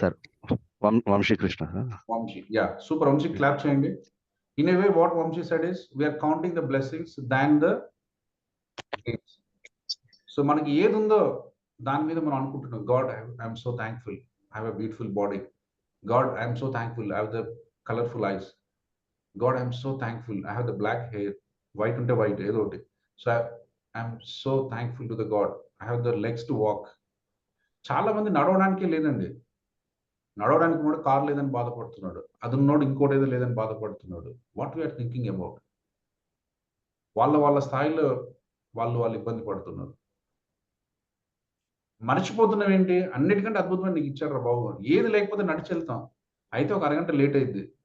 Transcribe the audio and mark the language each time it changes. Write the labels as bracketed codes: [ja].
[te] Sir Vamsi Krishna sir. Vamsi, yeah super. Vamsi clap చేయండి. [en] In a way what Vamshi said is we are counting the blessings than the gifts. So [te] మనకి ఏది ఉందో దాని మీద మనం అనుకుంటున్నాం, [en] God I'm so thankful, I have a beautiful body. God, I am so thankful, I have the colorful eyes. God, I am so thankful, I have the black hair. White [te] unte [en] white, [te] edo otti. [en] So I am so thankful to the God, I have the legs to walk. [te] చాలా మంది నడవడానికే లేదండి. నడవడానికి కూడా car లేదని బాధపడుతున్నాడు, అది ఉన్నోడు ఇంకోటి ఏదో లేదని బాధపడుతున్నాడు. [en] What we are thinking about? [te] వాళ్ళ స్థాయిలో వాళ్ళు ఇబ్బంది పడుతున్నారు. మర్చిపోతున్నాం ఏంటి, అన్నిటికంటే అద్భుతమైన నీకు ఇచ్చారు బాబు. ఏది లేకపోతే నడిచి వెళ్తాం, అయితే ఒక అరగంట లేట్ అయింది.